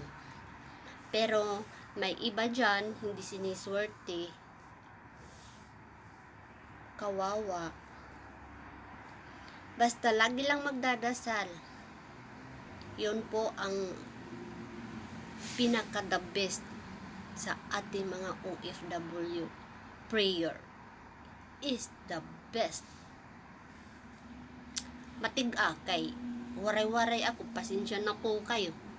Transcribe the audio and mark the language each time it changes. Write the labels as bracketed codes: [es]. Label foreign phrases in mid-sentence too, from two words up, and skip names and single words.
[tl] Pero, may iba dyan, hindi siniswerte. Kawawa. Basta lagi lang magdadasal. Yun po ang pinaka- [en] the best [tl] sa ating mga OFW. [en] Prayer is the best. [tl] Matig-a kay waray-waray ako, pasensya na po kayo.